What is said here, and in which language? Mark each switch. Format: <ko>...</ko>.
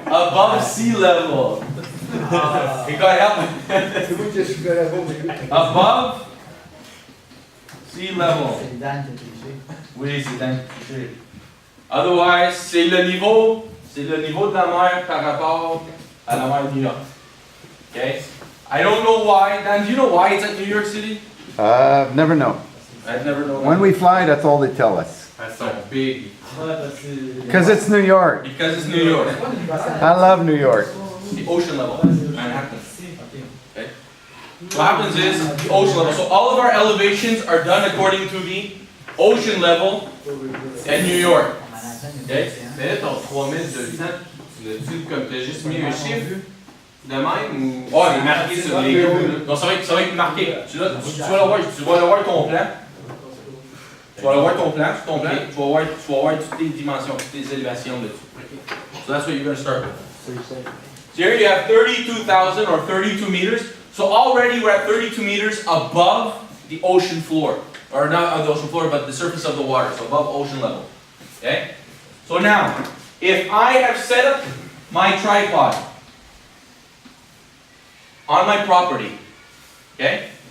<en>Above sea level. You gotta help me.</en> <fr>C'est vous qui êtes super bon,</fr> <en>Above sea level.</en> <fr>C'est Dan qui a triché. Oui, c'est Dan.</fr> <en>Otherwise,</en> <fr>c'est le niveau de la mer par rapport à la mer de New York.</fr> <en>Okay? I don't know why. Dan, do you know why it's at New York City? Never know. I've never known. When we fly, that's all they tell us. That's so big.</en> <fr>Ouais, parce que.</fr> <en>Because it's New York. Because it's New York. I love New York. The ocean level, Manhattan. Okay? What happens is the ocean level. So all of our elevations are done according to the ocean level at New York. Okay?</en> <fr>Mais là, ton 3200, tu l'as-tu comme t'as juste mis un chiffre de même ou. Oh, il est marqué sur les gros. Donc ça va être marqué. Tu vas le voir ton plan. Tu vas le voir ton plan, tu vas voir toutes les dimensions, toutes les élévations dessus.</fr> <en>So that's what you're going to start with. So here you have 32,000 or 32 meters. So already we're at 32 meters above the ocean floor. Or not the ocean floor, but the surface of the water. So above ocean level. Okay? So now, if I have set up my tripod on my property, okay?</en>